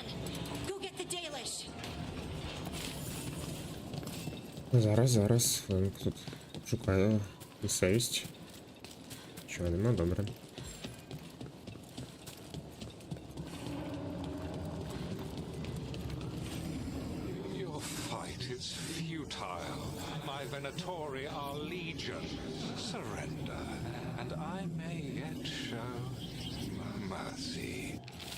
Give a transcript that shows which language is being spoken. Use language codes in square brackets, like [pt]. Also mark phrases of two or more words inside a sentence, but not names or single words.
[en] Go get the Dalish. [uk] Зараз. Хвилинку тут шукаю місцевість. Чого нема, добре. [en] Your fight is futile. My Venatori are legion. Surrender, and I may yet show mercy.